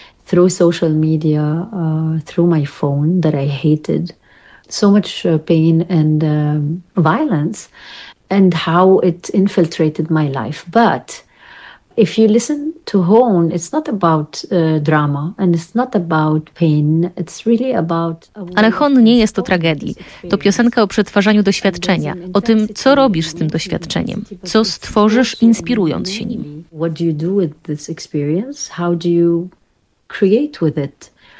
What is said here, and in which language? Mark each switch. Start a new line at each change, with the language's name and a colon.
English: Through social media, through my phone that I hated, so much pain and violence, and how it infiltrated my life. But if you listen to Hoon, it's not about drama and it's not about pain, it's really about.
Polish: Ale Hoon nie jest o tragedii. To piosenka o przetwarzaniu doświadczenia, o tym, co robisz z tym doświadczeniem, co stworzysz, inspirując się nim.
English: What do you do with this experience? How do you create with it?